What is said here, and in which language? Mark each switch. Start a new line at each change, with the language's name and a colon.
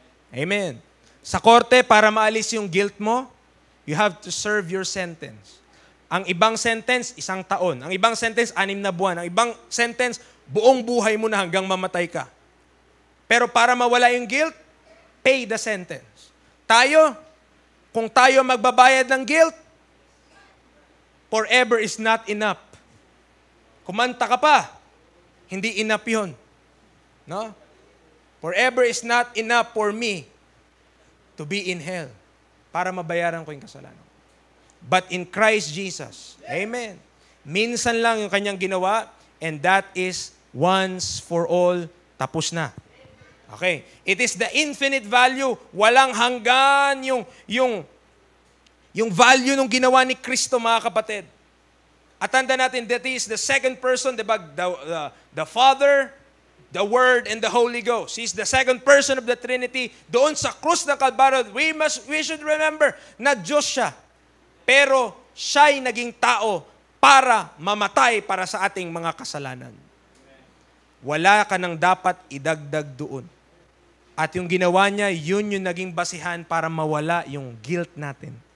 Filipino: Amen. Sa korte, para maalis yung guilt mo,
English: you have to serve your sentence.
Filipino: Ang ibang sentence, 1 taon. Ang ibang sentence, 6 na buwan. Ang ibang sentence, buong buhay mo na hanggang mamatay ka. Pero para mawala yung guilt,
English: pay the sentence.
Filipino: Tayo, kung tayo magbabayad ng guilt,
English: forever is not enough.
Filipino: Kumanta ka pa, hindi enough yun. No?
English: Forever is not enough for me to be in hell
Filipino: para mabayaran ko yung kasalanan.
English: But in Christ Jesus, amen,
Filipino: minsan lang yung kanyang ginawa
English: and that is once for all,
Filipino: tapos na.
English: Okay. It is the infinite value.
Filipino: Walang hanggan yung value ng ginawa ni Kristo, mga kapatid. At tanda natin
English: that is the second person, diba? The Father, the Word, and the Holy Ghost. He's the second person of the Trinity.
Filipino: Doon sa krus ng Kalbaryo,
English: we should remember
Filipino: na Diyos siya. Pero siya'y naging tao para mamatay para sa ating mga kasalanan. Wala ka nang dapat idagdag doon. At yung ginawa niya, yun yung naging basihan para mawala yung guilt natin.